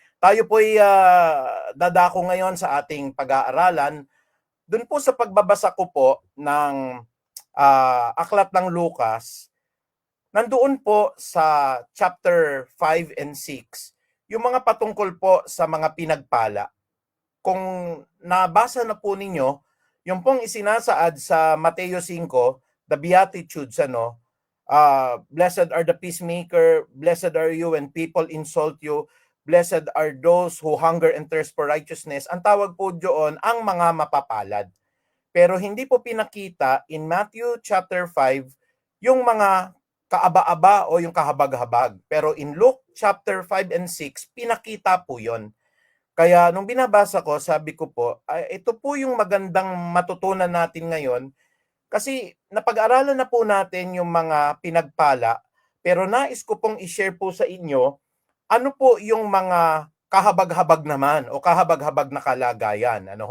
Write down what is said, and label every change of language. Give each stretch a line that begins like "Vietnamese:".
Filipino: Tayo po'y dadako ngayon sa ating pag-aaralan. Doon po sa pagbabasa ko po ng Aklat ng Lucas, nandoon po sa chapter 5 and 6, yung mga patungkol po sa mga pinagpala. Kung nabasa na po ninyo, yung pong isinasaad sa Mateo 5,
English: the Beatitudes, blessed are the peacemaker, blessed are you when people insult you, blessed are those who hunger and thirst for righteousness.
Filipino: Ang tawag po doon, ang mga mapapalad. Pero hindi po pinakita
English: in Matthew chapter 5
Filipino: yung mga kaaba-aba o yung kahabag-habag. Pero
English: in Luke chapter 5 and 6,
Filipino: pinakita po yon. Kaya nung binabasa ko, sabi ko po, ito po yung magandang matutunan natin ngayon kasi napag-aralan na po natin yung mga pinagpala, pero nais ko pong i-share po sa inyo ano po yung mga kahabag-habag naman o kahabag-habag na kalagayan.